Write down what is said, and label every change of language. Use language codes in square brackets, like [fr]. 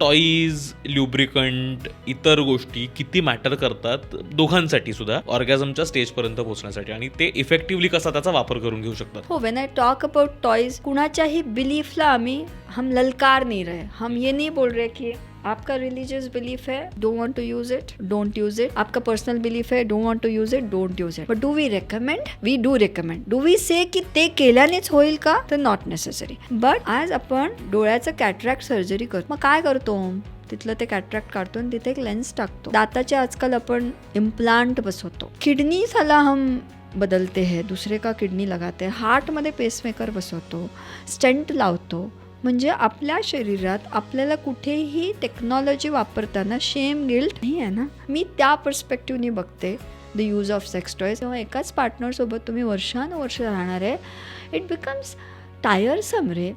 [mr] Toys, ल्युब्रिकंट, इतर गोष्टी किती मॅटर करतात दोघांसाठी सुद्धा ऑर्गॅझमच्या स्टेजपर्यंत पोहोचण्यासाठी, आणि ते इफेक्टिव्हली कसा त्याचा वापर करून घेऊ शकतात. [en] हो, when I talk about toys, [mr] कुणाच्याही बिलीफला [hi] हम ललकार नहीं रहे. हम ये नहीं बोल रहे कि आपका रिलीजियस बिलीफ है, [en] don't want to use it, [hi] don't use it. आपका पर्सनल बिलीफ है, [en] don't want to use it, [hi] don't use it. [en] But do we recommend? We do recommend. Do we say की [mr] ते केल्यानेच होईल का? तर [en] Not necessary. [mr] बट आज आपण डोळ्याचं कॅटरॅक्ट सर्जरी करतो, मग काय करतो? तिथलं ते कॅटरॅक्ट काढतो आणि तिथे एक लेन्स टाकतो. दाताचे आजकाल आपण इम्प्लांट बसवतो. [hi] किडनी साला हम बदलते हैं, दुसरे का किडनी लगाते हैं. [mr] हार्टमध्ये पेसमेकर बसवतो, स्टेंट लावतो. म्हणजे आपल्या शरीरात आपल्याला कुठेही टेक्नॉलॉजी वापरताना शेम, गिल्ट नाही आहे ना. मी त्या पर्स्पेक्टिव्हनी बघते [en] The use of sex toys. [mr] तेव्हा एकाच पार्टनरसोबत तुम्ही वर्षानुवर्ष राहणार आहे, [en] it becomes tiresome [mr] रे.